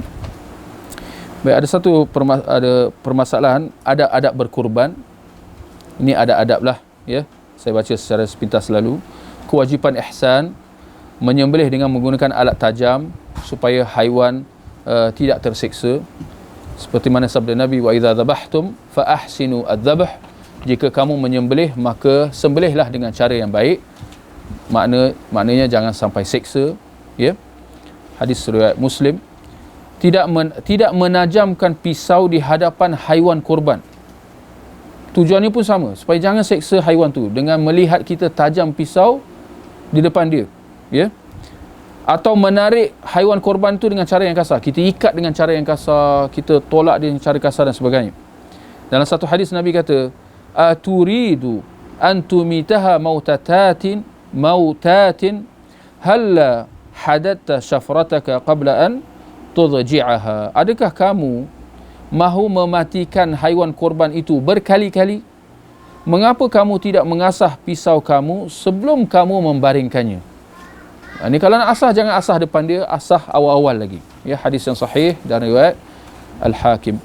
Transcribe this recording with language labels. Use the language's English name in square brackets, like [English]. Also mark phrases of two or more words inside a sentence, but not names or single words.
[Malay] Baik, ada satu permasalahan, ada adab berkorban. Ini ada adab lah, ya. Saya baca secara sepintas lalu. Kewajipan ihsan, menyembelih dengan menggunakan alat tajam supaya haiwan tidak tersiksa. Seperti mana sabda Nabi, [Arabic] وإذا ذبحتم فأحسنوا الذبح. [Malay] Jika kamu menyembelih, maka sembelihlah dengan cara yang baik. Maknanya jangan sampai siksa, ya. Hadis riwayat Muslim. Tidak menajamkan pisau di hadapan haiwan korban. Tujuannya pun sama, supaya jangan seksa haiwan tu dengan melihat kita tajam pisau di depan dia, ya. Atau menarik haiwan korban tu dengan cara yang kasar. Kita ikat dengan cara yang kasar, kita tolak dia dengan cara kasar dan sebagainya. Dalam satu hadis Nabi kata, [Arabic] أتريد أن تميتها موتات هلا حددت شفرتك قبل أن تضجعها. [Malay] Adakah kamu mahu mematikan haiwan korban itu berkali-kali? Mengapa kamu tidak mengasah pisau kamu sebelum kamu membaringkannya? Ini kalau nak asah, jangan asah depan dia, asah awal-awal lagi. Ya, hadis yang sahih dan riwayat Al-Hakim.